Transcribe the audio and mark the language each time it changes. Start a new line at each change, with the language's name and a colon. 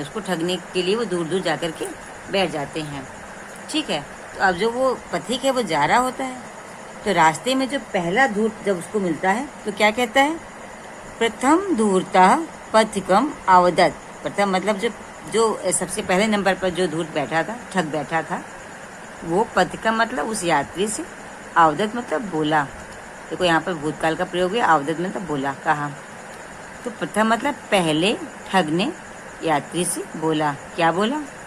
Hindi: उसको ठगने के लिए वो दूर दूर जाकर के बैठ जाते हैं, ठीक है। तो अब जो वो पथिक है वो जा रहा होता है, तो रास्ते में जो पहला धूर्त जब उसको मिलता है तो क्या कहता है?
Sanskrit: प्रथम धूर्तः पथिकम अवदत्।
Hindi: प्रथम मतलब जो सबसे पहले नंबर पर जो धूर्त बैठा था, ठग बैठा था, वो पथिकम मतलब उस यात्री से, अवदत् मतलब बोला। देखो यहाँ पर भूतकाल का प्रयोग है, अवदत् मतलब बोला, कहा। तो प्रथम मतलब पहले ठग ने यात्री से बोला। क्या बोला?